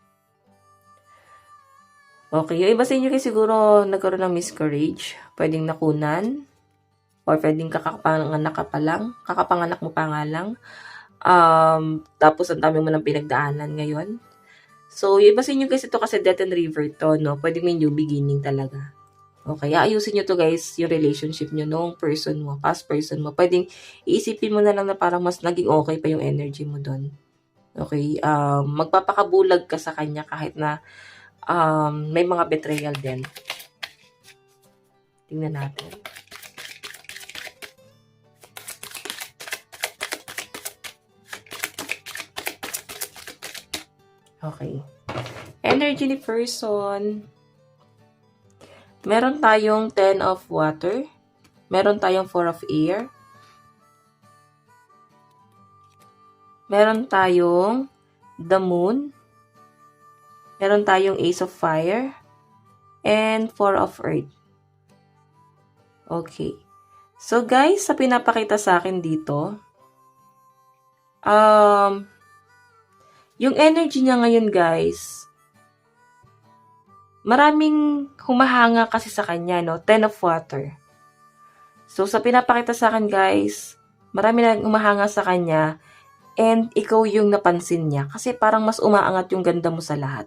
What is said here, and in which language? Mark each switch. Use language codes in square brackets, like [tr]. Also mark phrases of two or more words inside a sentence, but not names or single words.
[tl] Okay, yung iba sa inyo kasi siguro nagkaroon ng miscarriage. Pwedeng nakunan. Or pwedeng kakapanganak mo pa nga lang. Tapos ang dami mo ng pinagdaanan ngayon. So, yung iba sa inyo guys, ito kasi [en] death and river [tl] to, no? Pwedeng may [en] new beginning [tl] talaga. Okay, ayusin nyo to guys, yung relationship nyo nung person mo, [en] past person [tl] mo. Pwedeng iisipin mo na lang na parang mas naging okay pa yung energy mo doon. Okay, magpapakabulag ka sa kanya kahit na may mga betrayal din. Tingnan natin. Okay. Energy ni person. Meron tayong [en] 10 of water. [tl] Meron tayong [en] 4 of air. [tl] Meron tayong [en] the moon. [tl] Meron tayong [en] ace of fire. And 4 of earth. Okay. [tl] So guys, sa pinapakita sa akin dito, yung energy niya ngayon guys, maraming humahanga kasi sa kanya, no? [en] 10 of water. [tl] So, sa pinapakita sa akin, guys, marami na humahanga sa kanya and ikaw yung napansin niya kasi parang mas umaangat yung ganda mo sa lahat.